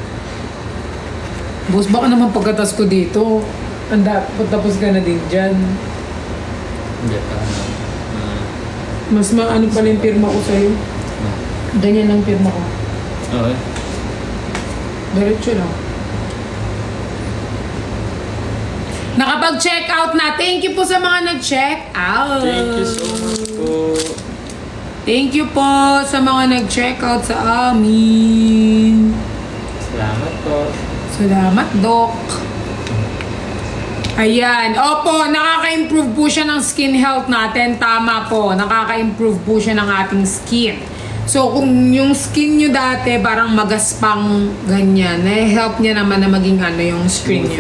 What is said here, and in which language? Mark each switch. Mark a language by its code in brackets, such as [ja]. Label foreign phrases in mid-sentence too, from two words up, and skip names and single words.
[tl] Boss, baka naman pagkatas ko dito. Tapos ka na din dyan. Hindi pa. Mas maano pala yung pirma ko sa'yo. Ganyan ang pirma ko. Okay. Diretso lang. Nakapag-check out na. [en] Thank you [tl] po sa mga nag-check out. [en] Thank you so much po. Thank you [tl] po sa mga nag-check out sa amin. Salamat po. Salamat, Doc. Ayan. Opo, nakaka-improve po siya ng skin health natin. Tama po. Nakaka-improve po siya ng ating skin. So, kung yung skin nyo dati parang magaspang ganyan, help niya naman na maging ano yung skin nyo.